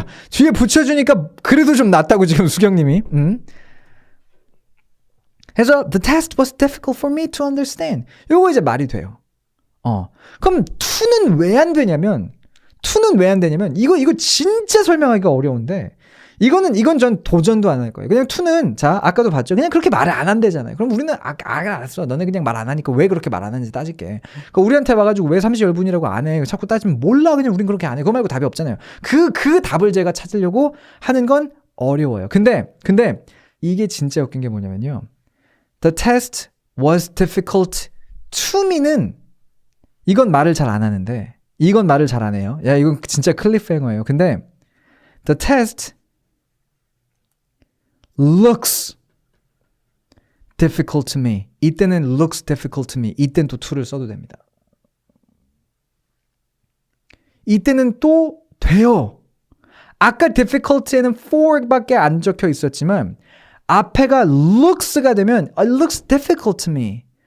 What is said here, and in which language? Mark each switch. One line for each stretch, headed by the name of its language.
Korean: 뒤에 붙여주니까 그래도 좀 낫다고 지금 수경님이. 그래서
English: the test was difficult for me to understand.
Korean: 요거 이제 말이 돼요. 그럼 to는 왜 안 되냐면 이거 진짜 설명하기가 어려운데 이건 전 도전도 안 할 거예요. 그냥 to는, 자, 아까도 봤죠. 그냥 그렇게 말을 안 한대잖아요. 그럼 우리는, 알았어. 너네 그냥 말 안 하니까 왜 그렇게 말 안 하는지 따질게. 그러니까 우리한테 와가지고 왜 30열분이라고 안 해? 자꾸 따지면 몰라. 그냥 우린 그렇게 안 해. 그거 말고 답이 없잖아요. 그 답을 제가 찾으려고 하는 건 어려워요. 근데, 이게 진짜 웃긴 게 뭐냐면요.
English: The test was difficult to me
Korean: 는, 이건 말을 잘 안 하는데, 이건 말을 잘 안 해요. 야, 이건 진짜 클리프행어예요. 근데,
English: the test looks difficult to me.
Korean: 이때는
English: looks difficult to me.
Korean: 이때는 또 to를 써도 됩니다. 이때는 또 돼요. 아까 difficult에는 for밖에 안 적혀 있었지만 앞에가 looks가 되면
English: it looks difficult to me.